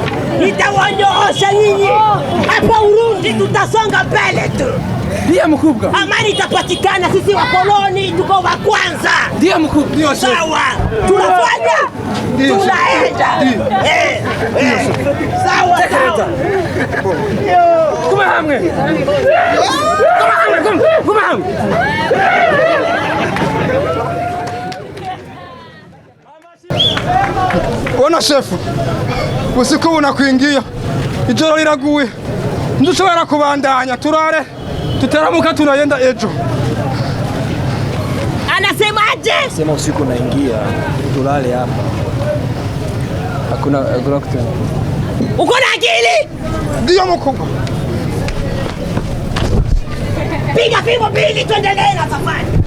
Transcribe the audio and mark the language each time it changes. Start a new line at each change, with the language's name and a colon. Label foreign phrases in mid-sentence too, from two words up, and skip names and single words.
Swahili: Nitawanyoosha nyinyi. Hapa Urundi tutasonga mbele tu. Ndio mkubwa. Amani itapatikana, sisi wakoloni tuko wa kwanza. Ndio mkubwa. Sawa. Tunafanya. Tunaenda. Sawa.
Rundi: Kuma hamwe. Kuma hamwe.
Swahili: Ona shefu. Usiku unakuingia.
Rundi: Ijoro liraguye. Ndushobora kubandanya turare. Tutaramuka tunaenda ejo.
Swahili: Anasemaje? Sema usiku unaingia, tulale hapa. Hakuna kutana. Uko na akili? Ndio mkubwa. Piga fimbo mbili tuendelee na safari.